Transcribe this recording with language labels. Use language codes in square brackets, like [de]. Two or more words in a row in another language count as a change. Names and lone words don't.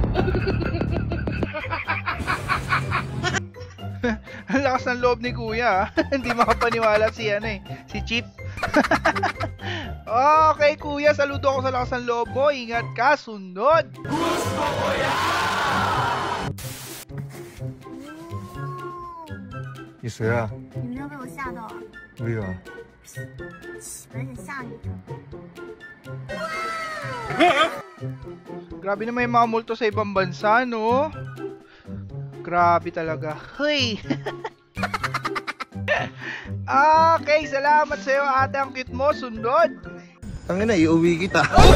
[tl] Ang lakas ng loob ni kuya. Hindi makapaniwala si ano eh, si Chip. Okay kuya, saludo ako sa lakas ng loob mo. Ingat ka, sunod. Gusto ko yan! [ko] 있어야. [zh] 你没有被我吓到啊？ [ko] 왜요? [zh] 我有点吓你。 [tl] Grabe naman yung mga multo sa ibang bansa, no? Grabe talaga. Hey! Okay, salamat sa'yo ate, ang cute mo. Sunod. Ang ina, iuwi kita.